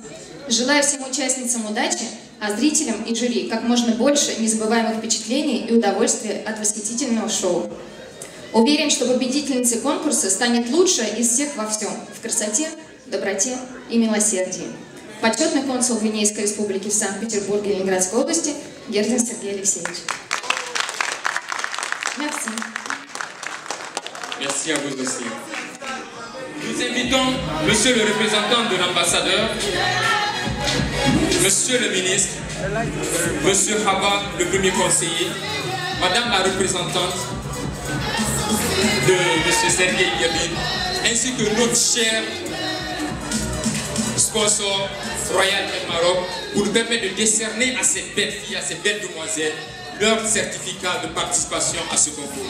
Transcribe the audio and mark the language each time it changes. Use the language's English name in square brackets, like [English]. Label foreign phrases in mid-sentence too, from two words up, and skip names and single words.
[Russian] Желаю всем участницам удачи, а зрителям и жюри как можно больше незабываемых впечатлений и удовольствия от восхитительного шоу. Уверен, что победительницей конкурса станет лучшая из всех во всем – в красоте, доброте и милосердии. Почетный консул Гвинейской республики в Санкт-Петербурге и Ленинградской области Гердин Сергей Алексеевич. [French] Merci. Merci à vous aussi. Nous invitons Monsieur le représentant de l'ambassadeur, Monsieur le ministre, Monsieur Haba, le premier conseiller, Madame la représentante de Monsieur Sergei Yabin, ainsi que notre cher sponsor Royal Air Maroc, pour nous permettre de décerner à ces belles filles, à ces belles demoiselles, leur certificat de participation à ce concours.